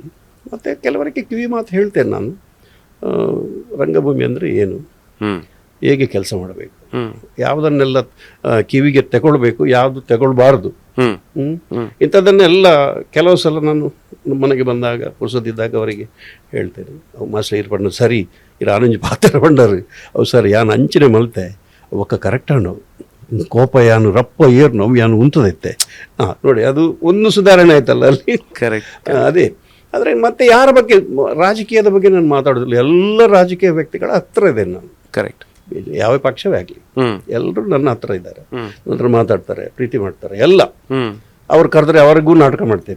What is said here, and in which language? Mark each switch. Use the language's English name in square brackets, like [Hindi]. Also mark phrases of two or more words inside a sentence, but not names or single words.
[Kannada] ಮತ್ತು ಕೆಲವರಿಗೆ ಕಿವಿ ಮಾತು ಹೇಳ್ತೇನೆ ನಾನು, ರಂಗಭೂಮಿ ಅಂದರೆ ಏನು, ಹೇಗೆ ಕೆಲಸ ಮಾಡಬೇಕು, ಯಾವುದನ್ನೆಲ್ಲ ಕಿವಿಗೆ ತಗೊಳ್ಬೇಕು, ಯಾವುದು ತಗೊಳ್ಬಾರ್ದು, ಇಂಥದ್ದನ್ನೆಲ್ಲ ಕೆಲವು ಸಲ ನಾನು ಮನೆಗೆ ಬಂದಾಗ ಪುರ್ಸೊತ್ತಿದ್ದಾಗ ಅವರಿಗೆ ಹೇಳ್ತೇನೆ. [Tulu] ಅವು ಮಾಸ್ಟರ್ ಇರು ಪಂಡ ಸರಿ ಇರು ಆನಂಜಿ ಪಾತ್ರ ಪಂಡರು ಅವು ಸರ್ ಯಾನು ಅಂಚನೆ ಮಲ್ತೆ ಒಕ್ಕ ಕರೆಕ್ಟ್ ನಾವು ಕೋಪ ಯಾನು ರಪ್ಪ ಏರು ನೋವು ಯಾನು ಉಂಟದೈತೆ. [Kannada] ನೋಡಿ ಅದು ಒಂದು ಸುಧಾರಣೆ ಆಯ್ತಲ್ಲ ಅಲ್ಲಿ. ಕರೆಕ್ಟ್. ಅದೇ. ಆದರೆ ಮತ್ತೆ ಯಾರ ಬಗ್ಗೆ, ರಾಜಕೀಯದ ಬಗ್ಗೆ ನಾನು ಮಾತಾಡೋದಿಲ್ಲ. ಎಲ್ಲ ರಾಜಕೀಯ ವ್ಯಕ್ತಿಗಳ ಹತ್ರ ಇದೆ ನಾನು. ಕರೆಕ್ಟ್. ಯಾವ ಪಕ್ಷವೇ ಆಗಲಿ ಎಲ್ಲರೂ ನನ್ನ ಹತ್ರ ಇದ್ದಾರೆ, ನನ್ನ ಹತ್ರ ಮಾತಾಡ್ತಾರೆ, ಪ್ರೀತಿ ಮಾಡ್ತಾರೆ ಎಲ್ಲ. ಅವ್ರು ಕರೆದ್ರೆ ಅವ್ರಿಗೂ ನಾಟಕ ಮಾಡ್ತೇನೆ.